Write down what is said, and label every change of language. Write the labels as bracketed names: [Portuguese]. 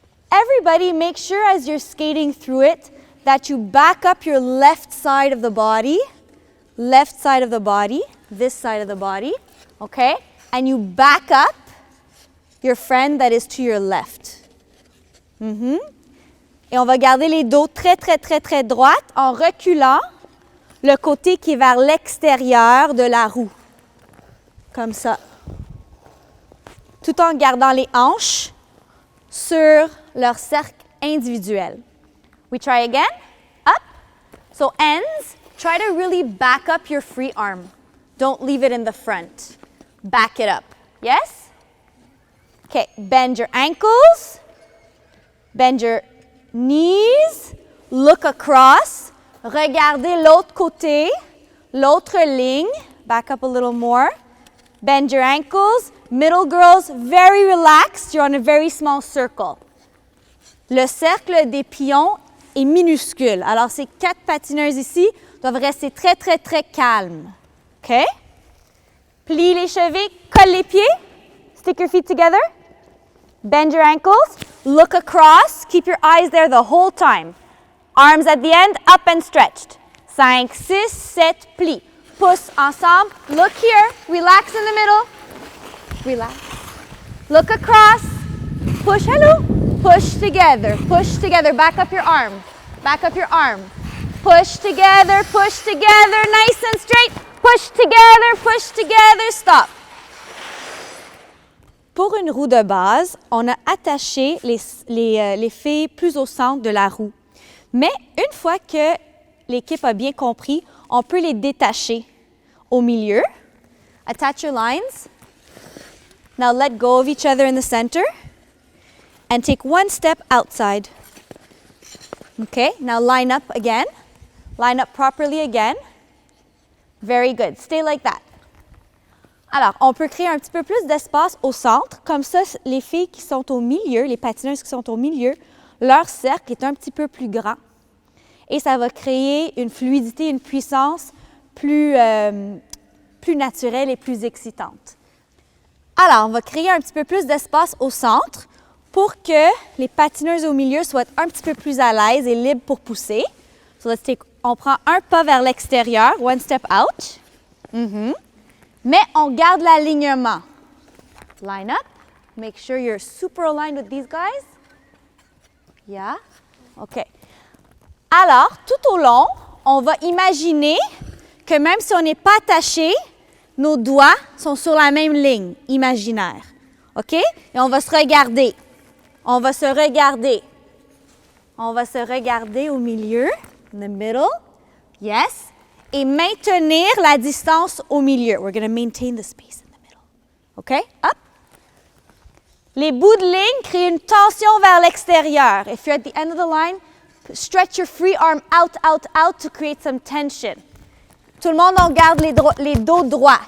[English] Everybody, make sure as you're skating through it that you back up your left side of the body, this side of the body, okay? And you back up your friend that is to your left. [French] Et on va garder les dos très, très, très, très droites en reculant le côté qui est vers l'extérieur de la roue. Comme ça. Tout en gardant les hanches sur leur cercle individuel. [English] We try again. Up. So ends, try to really back up your free arm. Don't leave it in the front. Back it up. Yes? Okay, bend your ankles. Bend your knees. Look across. [French] Regardez l'autre côté, l'autre ligne. [English] Back up a little more. Bend your ankles. Middle girls, very relaxed. You're on a very small circle. [French] Le cercle des pions est minuscule. Alors, ces 4 patineuses ici doivent rester très, très, très calmes. OK? Plie les chevilles, colle les pieds. [English] Stick your feet together. Bend your ankles. Look across. Keep your eyes there the whole time. Arms at the end, up and stretched. 5, 6, 7, [French] plie. Pousse ensemble. [English] Look here. Relax in the middle. Relax. Look across. Push, hello. Push together. Push together. Back up your arm. Back up your arm. Push together. Push together. Nice and straight. Push together. Push together. Stop. [French] Pour une roue de base, on a attaché les filles plus au centre de la roue. Mais une fois que l'équipe a bien compris, on peut les détacher au milieu. [English] Attach your lines. Now let go of each other in the center. And take one step outside. Okay, now line up again. Line up properly again. Very good. Stay like that. [French] Alors, on peut créer un petit peu plus d'espace au centre. Comme ça, les filles qui sont au milieu, les patineuses qui sont au milieu, leur cercle est un petit peu plus grand. Et ça va créer une fluidité, une puissance plus naturelle et plus excitante. Alors, on va créer un petit peu plus d'espace au centre pour que les patineuses au milieu soient un petit peu plus à l'aise et libres pour pousser. So on prend un pas vers l'extérieur, [English] one step out. [French] Mais on garde l'alignement. [English] Line up, Make sure you're super aligned with these guys. Yeah? OK. [French] Alors, tout au long, on va imaginer que même si on n'est pas attaché, nos doigts sont sur la même ligne imaginaire. OK? Et on va se regarder. On va se regarder. On va se regarder au milieu. [English] In the middle. Yes. [French] Et maintenir la distance au milieu. [English] We're going to maintain the space in the middle. OK? Up. [French] Les bouts de ligne créent une tension vers l'extérieur. [English] If you're at the end of the line, stretch your free arm out, out, out to create some tension. [French] Tout le monde, on garde les dos droits.